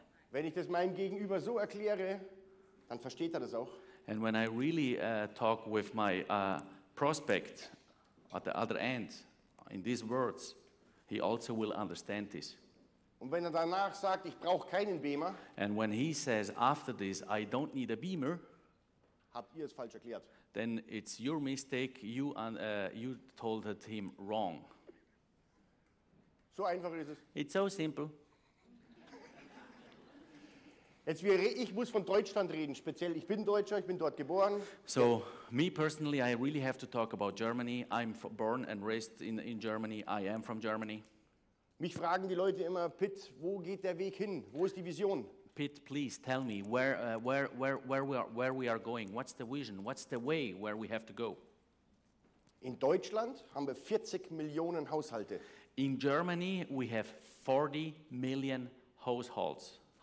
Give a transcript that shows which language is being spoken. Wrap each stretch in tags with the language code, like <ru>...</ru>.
<de>Wenn ich das meinem Gegenüber so erkläre, dann versteht er das auch.</de> <en>And when I really talk with my prospect at the other end in these words, he also will understand this.</en> <de>Und wenn er danach sagt, ich brauche keinen Bemer,</de> <en>And when he says after this, I don't need a Bemer,</en> <de>habt ihr es falsch erklärt.</de> <en>then it's your mistake. You told it him wrong.</en> <de>So einfach ist es.</de> <en>It's so simple.</en> <de>Ich muss von Deutschland reden, speziell. Ich bin Deutscher, ich bin dort geboren.</de> <en>So me personally, I really have to talk about Germany. I'm born and raised in Germany. I am from Germany.</en> <de>Mich fragen die Leute immer, Pit, wo geht der Weg hin? Wo ist die Vision?</de> <en>Pete, please tell me where we are going. What's the vision? What's the way where we have to go?</en> <de>In Deutschland haben wir 40 Millionen Haushalte.</de> <en>In Germany, we have 40 million households.</en>